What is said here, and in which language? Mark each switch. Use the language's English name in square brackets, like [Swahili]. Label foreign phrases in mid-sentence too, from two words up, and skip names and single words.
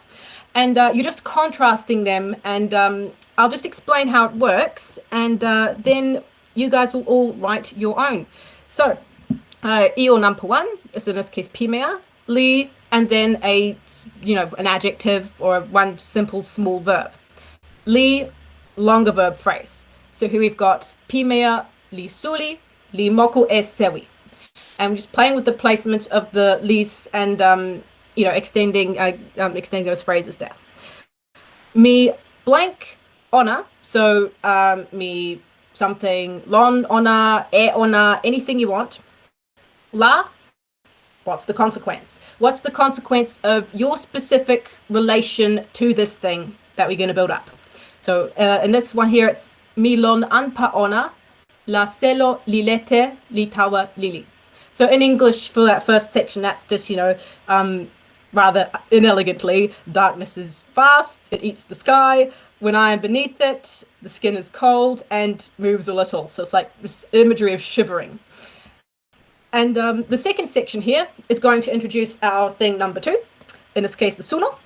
[English] And you're just contrasting them, and I'll just explain how it works, and then you guys will all write your own. So, io number 1 is in this case pimea, li, and then an adjective or one simple small verb. Li, longer verb phrase. So here we've got [Toki Pona] pimea li suli, li moku e sewi. [English] And we're just playing with the placement of the lis and extending those phrases there. [Toki Pona] Mi blank ona, so mi something lon ona, e ona, [English] anything you want. La, what's the consequence? What's the consequence of your specific relation to this thing that we're going to build up? So in this one here, it's [Toki Pona] mi lon anpa ona, la selo lilete litawa lili. [English] So in English, for that first section, that's just, rather inelegantly, darkness is fast, it eats the sky. When I am beneath it, the skin is cold and moves a little. So it's like this imagery of shivering. And the second section here is going to introduce our thing number 2, in this case, the suno.